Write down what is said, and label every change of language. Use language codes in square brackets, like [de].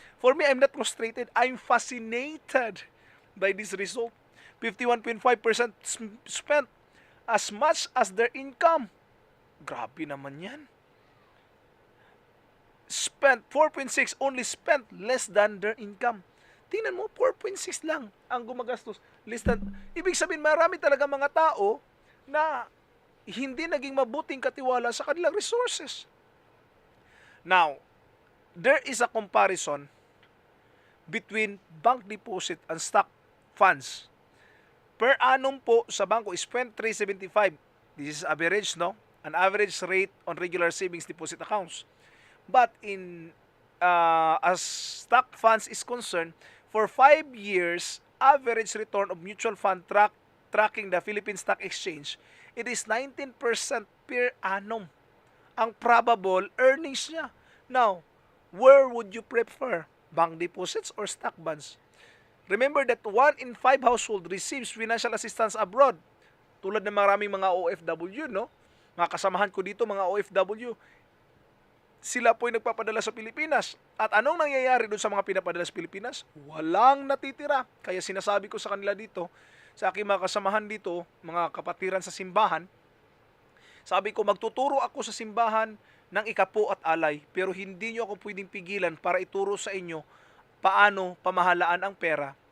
[en] For me, I'm not frustrated, I'm fascinated by this result. 51.5% spent as much as their income. [tl] Grabe naman yan. [en] Spent 4.6, only spent less than their income. [tl] Tingnan mo, 4.6 lang ang gumagastos. Less than, ibig sabihin, marami talaga mga tao na hindi naging mabuting katiwala sa kanilang resources. [en] Now, there is a comparison between bank deposit and stock funds. Per annum po sa bangko is 0.375. This is average, no? An average rate on regular savings deposit accounts. But in as stock funds is concerned, for 5 years, average return of mutual fund tracking the Philippine Stock Exchange, it is 19% per annum. [tl] Ang probable earnings niya. [en] Now, where would you prefer? Bank deposits or stock bonds? Remember that 1 in 5 household receives financial assistance abroad. [tl] Tulad ng maraming mga OFW, no? Mga kasamahan ko dito, mga OFW, sila po ay nagpapadala sa Pilipinas. At anong nangyayari doon sa mga pinapadala sa Pilipinas? Walang natitira. Kaya sinasabi ko sa kanila dito, sa aking mga kasamahan dito, mga kapatiran sa simbahan, sabi ko, magtuturo ako sa simbahan ng ikapo at alay, pero hindi nyo ako pwedeng pigilan para ituro sa inyo paano pamahalaan ang pera.